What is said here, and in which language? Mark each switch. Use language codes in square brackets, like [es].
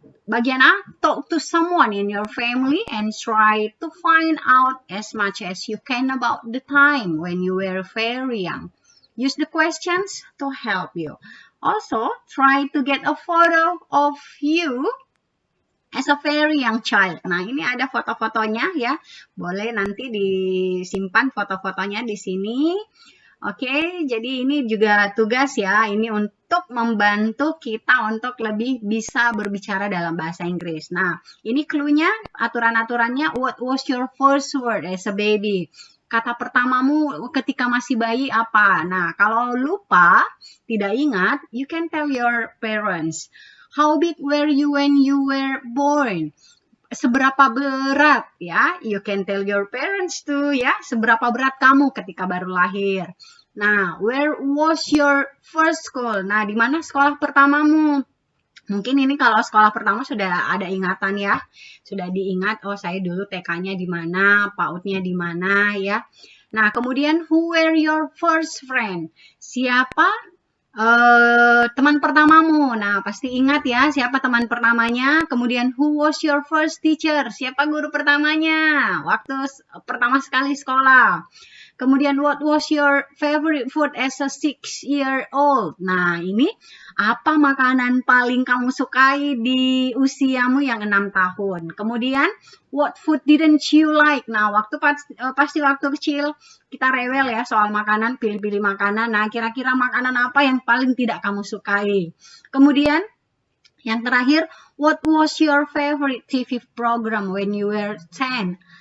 [en] Bagian A, talk to someone in your family and try to find out as much as you can about the time when you were very young. Use the questions to help you. Also, try to get a photo of you as a very young child. [id] Nah, ini ada foto-fotonya ya. Boleh nanti disimpan foto-fotonya di sini. Oke, jadi ini juga tugas ya. Ini untuk membantu kita untuk lebih bisa berbicara dalam bahasa Inggris. Nah, ini clue-nya, aturan-aturannya. [en] What was your first word as a baby? [id] Kata pertamamu ketika masih bayi apa? Nah, kalau lupa, tidak ingat, [en] you can tell your parents. How big were you when you were born? [id] Seberapa berat ya? [en] You can tell your parents too [id] ya. Seberapa berat kamu ketika baru lahir? [en] Nah, where was your first school? [id] Nah, di mana sekolah pertamamu? Mungkin ini kalau sekolah pertama sudah ada ingatan ya. Sudah diingat, oh saya dulu TK-nya di mana, PAUD-nya di mana ya. Nah, kemudian [en] who were your first friend? [id] Siapa teman pertamamu? Nah, pasti ingat ya siapa teman pertamanya. Kemudian [en] who was your first teacher? [id] Siapa guru pertamanya waktu pertama sekali sekolah? [en] Kemudian what was your favorite food as a 6-year-old? [id] Nah, ini apa makanan paling kamu sukai di usiamu yang 6 tahun? [en] Kemudian what food didn't you like? [id] Nah, pasti waktu kecil kita rewel ya soal makanan, pilih-pilih makanan. Nah, kira-kira makanan apa yang paling tidak kamu sukai? Kemudian yang terakhir, [en] what was your favorite TV program when you were 10?